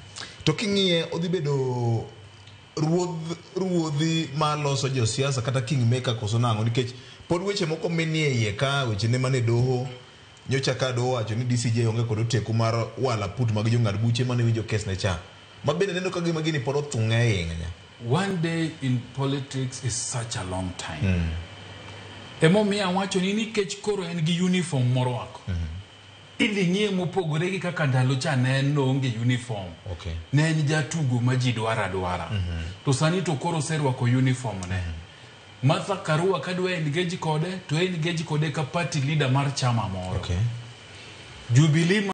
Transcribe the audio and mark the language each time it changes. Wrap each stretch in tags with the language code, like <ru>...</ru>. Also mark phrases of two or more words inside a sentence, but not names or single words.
<luo>To king'iye odhi bedo ruodhi ma loso josiasa kata kingmaker koso nang'o nikech pod weche moko menie iye ka weche ne mane doho nyocha ka doho wacho ni DCJ onge kod oteku mar wala put mag jong'ad buche mane winjo kes ne cha. Mabende neno ka gima gini pod othung'e ahinya.</luo> <en>One day in politics is such a long time.</en> <luo>Emomiyo wacho ni nikech koro en gi uniform moro wako. Ili ng'ie mopogore gi kaka ndalo cha ne en onge uniform. Ne en jatugo ma ji dwara. To sani to koro serwako uniform ne. Martha Karua kadwa engage kode to engage kode ka</luo> <en>party leader</en> <luo>mar chama moro. Jubilee</luo>